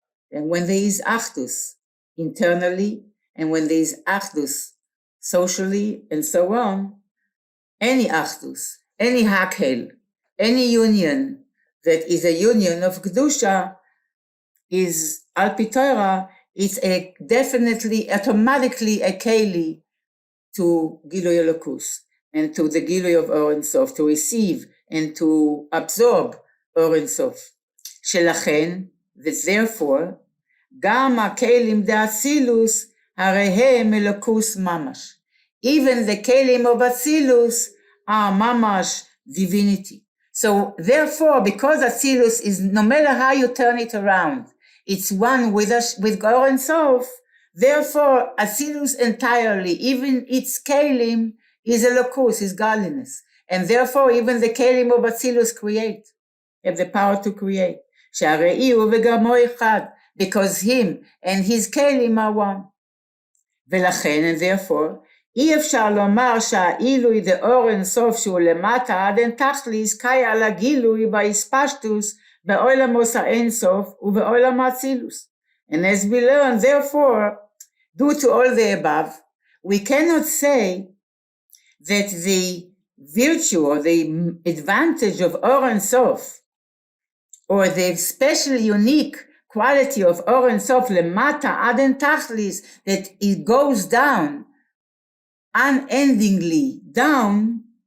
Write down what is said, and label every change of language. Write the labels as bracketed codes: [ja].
[en] And when there is achdus internally, and when there is achdus socially, and so on, any achdus, any hakel, any union, that is a union of Kedusha, is Al Pi Torah, it's definitely, automatically a Keli to Gilui Elokus, and to the Gilui of Or and Sof, to receive and to absorb Or and Sof. [he] Shelachem, [en] that therefore, [he] גם הכלים דאצילוס, הרי הם אלוקוס ממש. [en] Even the kelim of Atzilus are mamash divinity. So therefore, because Atzilus is, no matter how you turn it around, it's one with us, with Or and Sof, therefore Atzilus entirely, even its kelim, is elokus, is godliness. And therefore even the kelim of Atzilus create, have the power to create. [he] שהראי הוא וגרמו אחד, [en] because him and his kelim are one. [he] ולכן, [en] and therefore, [he] אי אפשר לומר שהעילוי דאור אינסוף שהוא למטה עד אין תכליס קאי לגילוי בהספשטוס בעולמוס האינסוף ובעולם האצילוס. [en] And as we learn, therefore, due to all the above, we cannot say that the virtue or the advantage of Or Ein Sof, or the special unique quality of Or Ein Sof [he] lemata ad en tachlis, [en] that it goes down, unendingly down,